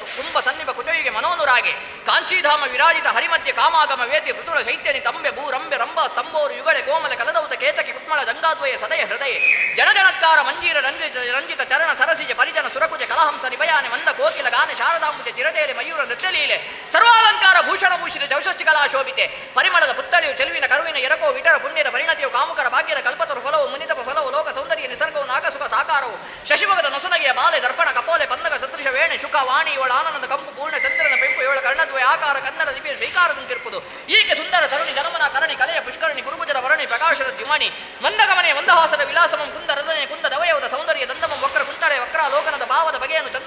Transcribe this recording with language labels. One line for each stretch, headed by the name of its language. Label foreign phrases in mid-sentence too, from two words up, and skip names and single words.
Sanskrit: ಕುಂಭ ಸನ್ನಿಭ ಕುಚಯುಗೆ ಮನೋನುರಾಗೆ ಕಾಂಚೀಧಾಮ ವಿರಾಜಿತ ಹರಿಮಧ್ಯ ಕಾಮಾಗಮ ವೇದ್ಯ ಪೃತುಳ ಶೈತ್ಯನಿ ತಂಬೆ ಭೂರಂಬೆ ರಂಭ ಸ್ತಂಭೋರು ಯುಗಳೆ ಕೋಮಲ ಕಲದೌತ ಕೇತಕಿ ಕುಟ್ಮಳ ಜಂಗಾದ್ವಯ ಸದಯ ಹೃದಯ ಜನಜನತ್ಕಾರ ಮಂಜೀರ ರಂಜಿತ ಚರಣ ಸರಸಿಜ ಪರಿಜನ ಸುರಕುಜ ಕಲಹಂಸ ನಿಭಯಾನೆ ಮಂದ ಕೋಕಿಲ ಗಾನೆ ಶಾರದಾಂಬುಜ ಚಿರತೆಯಲ್ಲಿ ಮಯೂರ ನೃತ್ಯಲೀಲೆ ಸರ್ವಾಲಂಕಾರ ಭೂಷಣ ಭೂಷಿತ ಚೌಷಷ್ಟಿ ಕಲಾ ಶೋಭಿತೆ
Kannada: ಪರಿಮಳದ ಪುತ್ತಳಿಯು ಚೆಲುವಿನ ಕರುವಿನ ಎರಕೋ ವಿಟರ ಪುಣ್ಯದ ಪರಿಣತಿಯು ಕಾಮುಕರ ಭಾಗ್ಯದ ಕಲ್ಪತರು ಫಲವು ಮುನಿತಪ ಫಲವು ಲೋಕ ಸೌಂದರ್ಯ ನಿಸರ್ಗವು ನಾಗಸುಖ ಸಾಕಾರವು ಶಶಿಮಗದ ನೊಸನಗೆಯ ಬಾಲೆ ದರ್ಪಣ ಕಪೋಲೆ ಪಂದಕ ಸದೃಶ ವೇಣೆ ಶುಕ ವಾಣಿ ಇವಳ ಆನಂದ ಕಂಪು ಪೂರ್ಣ ಚಂದ್ರನ ಪೆಂಪು ಇವಳ ಕರ್ಣದ್ವಯ ಆಕಾರ ಕನ್ನಡ ಲಿಪಿಯ ಶ್ರೀಕಾರದಂತಿರುವುದು ಈಕೆ ಸುಂದರ ತರುಣಿ ಜನಮನ ಕರಣಿ ಕಲೆಯ ಪುಷ್ಕರಣಿ ಗುರುಗುಜರ ವರಣಿ ಪ್ರಕಾಶದ ದ್ಯುಮಣಿ ಮಂದಗಮನೆ ಮಂದಹಾಸದ ವಿಲಾಸಮಂ ಕುಂದ ರದನೆ ಕುಂದ ದವಯವದ ಸೌಂದರ್ಯ ದಂದಮಂ ವಕ್ರ ಕುಂತಳೆ ವಕ್ರ ಲೋಕನದ ಭಾವದ ಬಗೆಯನ್ನು ಚಂದನ